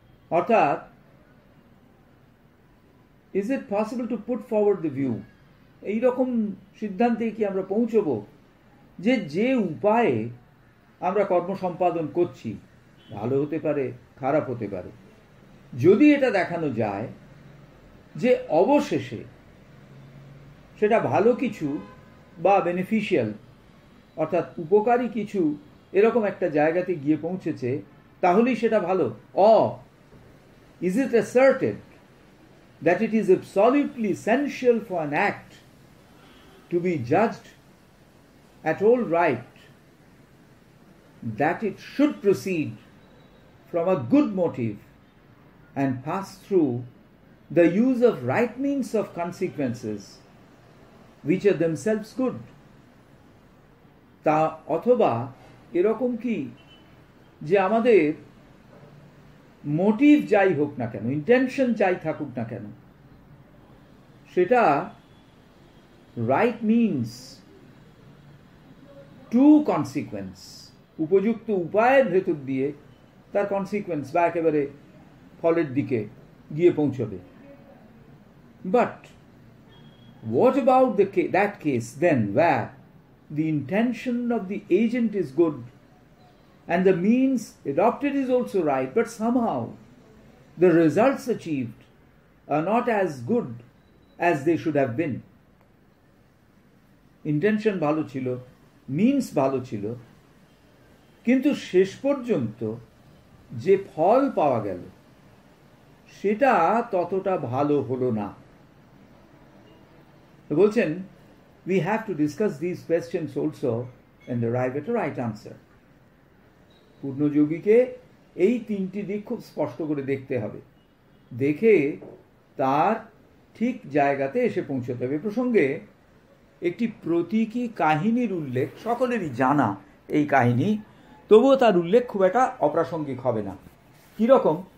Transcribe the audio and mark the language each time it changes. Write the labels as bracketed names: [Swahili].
[Bangla] অর্থাৎ, [English] is it possible to put forward the view, [Bangla] এইরকম সিদ্ধান্তে কি আমরা পৌঁছব যে যে উপায়ে আমরা কর্ম সম্পাদন করছি ভালো হতে পারে, খারাপ হতে পারে, যদি এটা দেখানো যায় যে অবশেষে সেটা ভালো কিছু বা বেনিফিশিয়াল অর্থাৎ উপকারী কিছু এরকম একটা জায়গাতে গিয়ে পৌঁছেছে, তাহলেই সেটা ভালো। [English] Is it asserted that it is absolutely essential for an act to be judged at all right, that it should proceed from a good motive and pass through the use of right means of consequences which are themselves good? [Bangla] তা অথবা এরকম কি যে আমাদের motive যাই হোক না কেন, ইন্টেনশন যাই থাকুক না কেন, সেটা [English] right means to consequence, [Bangla] উপযুক্ত উপায়ের ভেতর দিয়ে তার কনসিকুয়েন্স বা একেবারে ফলের দিকে গিয়ে পৌঁছবে। [English] But what about that case then where the intention of the agent is good and the means adopted is also right, but somehow the results achieved are not as good as they should have been? [Bangla] Intention ভালো ছিল, means ভালো ছিল, কিন্তু শেষ পর্যন্ত যে ফল পাওয়া গেল সেটা ততটা ভালো হলো না। বলছেন, [English] we have to discuss these questions also and arrive at a right answer. [Bangla] পূর্ণযোগীকে এই তিনটি দিক খুব স্পষ্ট করে দেখতে হবে, দেখে তার ঠিক জায়গাতে এসে পৌঁছতে হবে। প্রসঙ্গে একটি প্রতীকী কাহিনীর উল্লেখ সকলেরই জানা, এই কাহিনী, তবুও তার উল্লেখ খুব একটা অপ্রাসঙ্গিক হবে না। কীরকম?